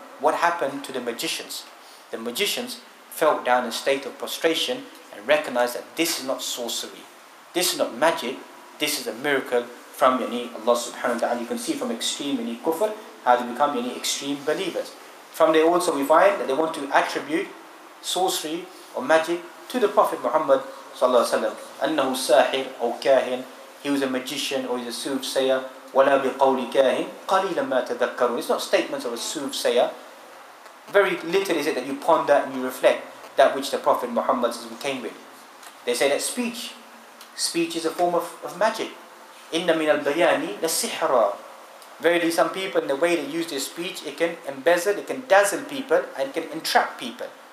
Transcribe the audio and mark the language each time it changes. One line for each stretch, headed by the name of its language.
English: What happened to the magicians? The magicians fell down in a state of prostration and recognized that this is not sorcery, this is not magic, this is a miracle from Allah subhanahu wa ta'ala. You can see from extreme kufr how they become extreme believers. From there also we find that they want to attribute sorcery or magic to the Prophet Muhammad sallallahu alaihi wasallam.
Arabic: أنه ساحر أو كاهن,
English: he was a magician or he's a soothsayer.
Arabic: ولا بقول كاهن قليلا ما تذكرون.
English: It's not statements of a soothsayer. Very little is it that you ponder and you reflect that which the Prophet Muhammad came with. They say that speech is a form of magic.
Arabic: إن من البيان لسحرا.
English: Verily, some people, in the way they use their speech, it can embezzle, it can dazzle people, and it can entrap people.